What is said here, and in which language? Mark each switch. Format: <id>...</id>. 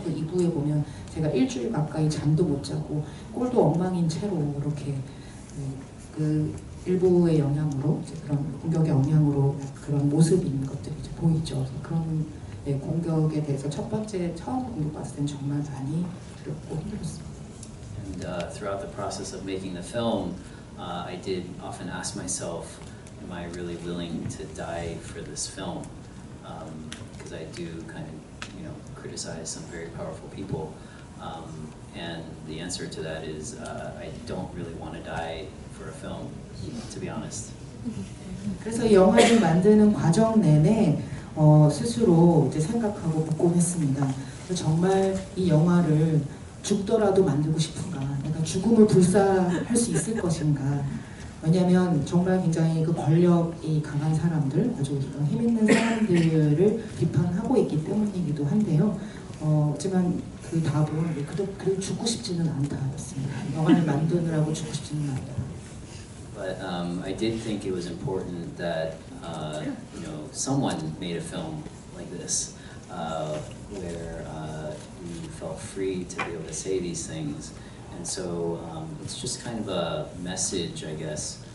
<ko>그 2부에 보면 제가 일주일 가까이 잠도 못 자고 꼴도 엉망인 채로 이렇게 그 일부의 영향으로 이제 그런 공격의 영향으로 그런 모습이 있는 것들이 이제 보이죠. 그런 공격에 대해서 처음 공격받을 때는 정말 많이 두렵고 힘들었습니다.</ko> <en>And throughout the process of making the film, I did often ask myself, am I really willing to die for this film? Because I do kind of, criticize some very powerful people. And the answer to that is, I don't really want to die for a film, to be honest.</en> <ko>그래서 이 영화를 만드는 과정 내내 스스로 이제 생각하고 복곤했습니다. 정말 이 영화를 죽더라도 만들고 싶은가, 내가 죽음을 불사할 수 있을 것인가. 왜냐하면 정말 굉장히 그 권력이 강한 사람들, 아주 힘 있는 사람들을 비판하고 있기 때문이기도 한데요. 하지만 그 답은 그래도 죽고 싶지는 않다였습니다. 영화를 만드느라고 죽고 싶지는 않다.</ko> <en>But I did think it was important that someone made a film like this, where we felt free to be able to say these things, and so it's just kind of a message, I guess,</en>